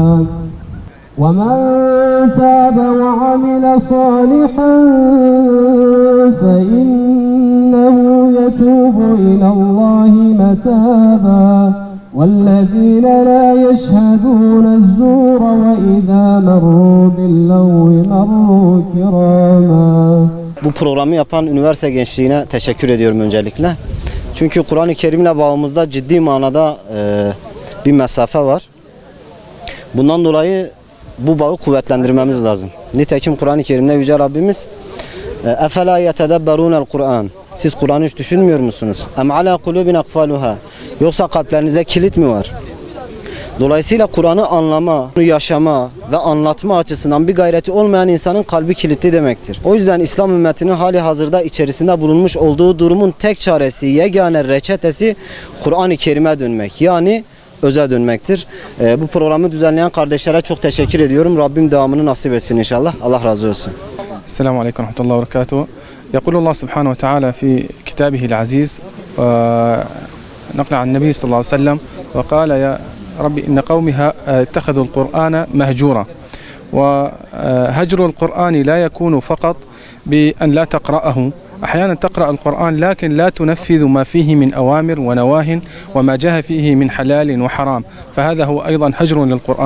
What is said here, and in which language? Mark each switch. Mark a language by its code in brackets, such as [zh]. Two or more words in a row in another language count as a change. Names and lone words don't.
[ar] ومن تاب وعمل صالحا فإنه يتوب إلى الله متابا والذين لا يشهدون الزور وإذا مروا باللغو مروا كراما. [tr] Bu programı yapan üniversite gençliğine teşekkür ediyorum öncelikle. Çünkü Kur'an-ı Kerim'le bağımızda ciddi manada bir mesafe var. Bundan dolayı bu bağı kuvvetlendirmemiz lazım. Nitekim Kur'an-ı Kerim'de Yüce Rabbimiz [ar] اَفَلَا يَتَدَبَّرُونَ الْقُرْآنِ [tr] Siz Kur'an'ı hiç düşünmüyor musunuz? [ar] اَمْ عَلَى قُلُوبٍ اَقْفَالُهَا [tr] Yoksa kalplerinize kilit mi var? Dolayısıyla Kur'an'ı anlama, yaşama ve anlatma açısından bir gayreti olmayan insanın kalbi kilitli demektir. O yüzden İslam ümmetinin hali hazırda içerisinde bulunmuş olduğu durumun tek çaresi, yegane reçetesi Kur'an-ı Kerim'e dönmek. Yani öze dönmektir. Bu programı düzenleyen kardeşlere çok teşekkür ediyorum. Rabbim devamını nasip etsin inşallah. Allah razı olsun. [ar] السلام عليكم ورحمة الله وبركاته. يقول الله سبحانه وتعالى في كتابه العزيز نقل عن النبي صلى الله عليه وسلم وقال يا ربي إن قومي اتخذوا القرآن مهجورا وهجر القرآن لا يكون فقط بأن لا تقرأه أحيانا تقرأ القرآن لكن لا تنفذ ما فيه من أوامر ونواه وما جاء فيه من حلال وحرام، فهذا هو أيضا هجر للقرآن.